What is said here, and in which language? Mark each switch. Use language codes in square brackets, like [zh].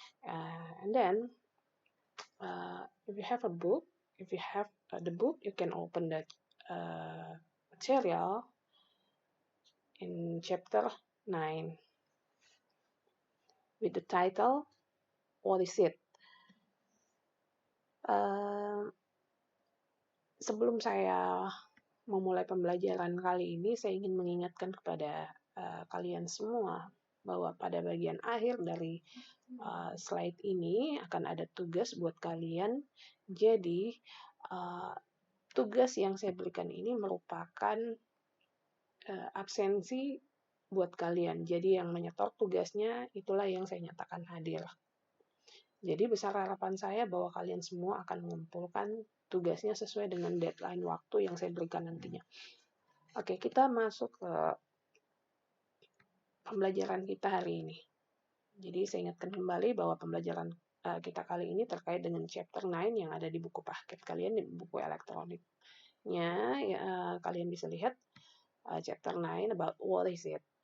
[en] And then, if you have a book, if you have the book, you can open that material in chapter 9 with the title, What is it? [id] Sebelum saya memulai pembelajaran kali ini, saya ingin mengingatkan kepada kalian semua bahwa pada bagian akhir dari slide ini akan ada tugas buat kalian. Jadi, tugas yang saya berikan ini merupakan absensi buat kalian. Jadi, yang menyetor tugasnya itulah yang saya nyatakan hadir. Jadi, besar harapan saya bahwa kalian semua akan mengumpulkan tugasnya sesuai dengan deadline waktu yang saya berikan nantinya. Oke, kita masuk ke pembelajaran kita hari ini. Jadi saya ingatkan kembali bahwa pembelajaran kita kali ini terkait dengan chapter 9 yang ada di buku paket kalian, di buku elektroniknya. Kalian bisa lihat chapter 9 [en] about what is it.